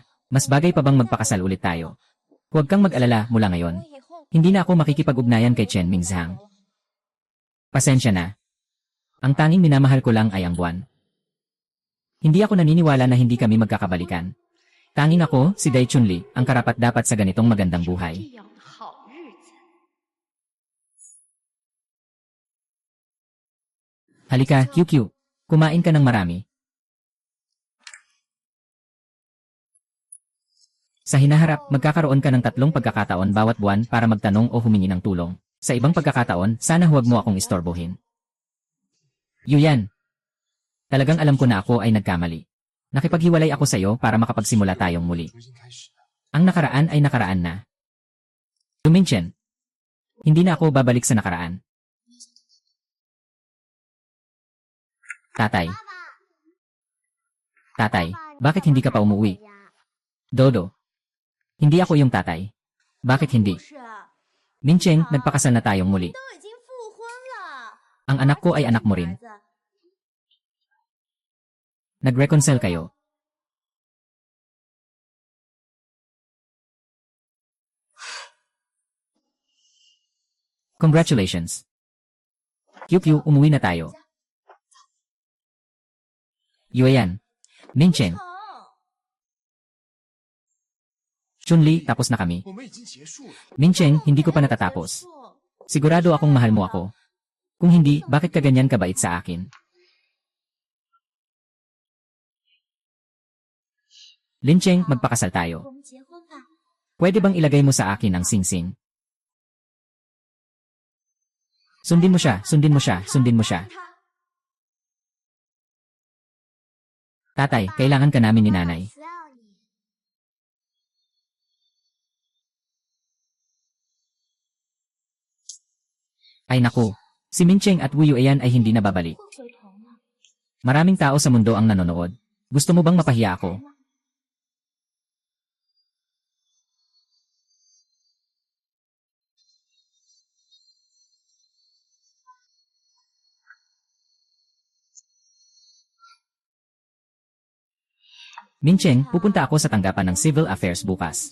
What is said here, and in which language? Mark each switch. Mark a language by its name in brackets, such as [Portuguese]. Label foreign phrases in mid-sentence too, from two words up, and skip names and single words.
[Filipino] Mas bagay pa bang magpakasal ulit tayo? Huwag kang mag-alala mula ngayon. [Chinese] 以后 [Filipino] Hindi na ako makikipag-ugnayan kay Chen Mingzhang. Pasensya na. Ang tanging minamahal ko lang ay ang buwan. Hindi ako naniniwala na hindi kami magkakabalikan. Tanging ako, si Dai Chunli, ang karapat-dapat sa ganitong magandang buhay. [Chinese] 这样的好日子。 [Filipino] Halika, QQ. Kumain ka ng marami. Sa hinaharap, magkakaroon ka ng 3 pagkakataon bawat buwan para magtanong o humingi ng tulong. Sa ibang pagkakataon, sana huwag mo akong istorbohin. Yuyan. Talagang alam ko na ako ay nagkamali. Nakipaghiwalay ako sa iyo para makapagsimula tayong muli. [Chinese] 重新开始。 [Filipino] Ang nakaraan ay nakaraan na. Mingcheng. Hindi na ako babalik sa nakaraan. Tatay. Tatay, bakit hindi ka pa umuwi? Dodo. Hindi ako yung tatay. Bakit hindi? [Chinese] 不是， [Filipino] Mingcheng, nagpakasal na tayong muli. [Chinese] 都已经复婚了。 [Filipino] Ang anak ko ay anak mo rin. [Chinese] 孩子 [Filipino] Nag-reconcile kayo. Congratulations. QQ, umuwi na tayo. Yueyan. Mingcheng. [Chinese] 好， [Filipino] Chunli, tapos na kami. [Chinese] 我们已经结束了。 [Filipino] Mingcheng, hindi ko pa natatapos. Sigurado akong mahal mo ako. Kung hindi, bakit ka ganyan kabait sa akin? Lincheng, magpakasal [Chinese] 我 [Filipino] tayo. [Chinese] 们结婚吧。 [Filipino] Pwede bang ilagay mo sa akin ang singsing? Sundin mo siya, sundin mo siya, sundin mo siya. [Chinese] 他 [Filipino] Tatay, kailangan ka namin ni nanay. [Chinese] 需要你。 [Filipino] Ay naku, si Mingcheng at Wu Yueyan ay hindi na babalik. [Chinese] 会回头吗？ [Filipino] Maraming tao sa mundo ang nanonood. Gusto mo bang mapahiya ako? Mingcheng, pupunta ako sa tanggapan ng Civil Affairs bukas.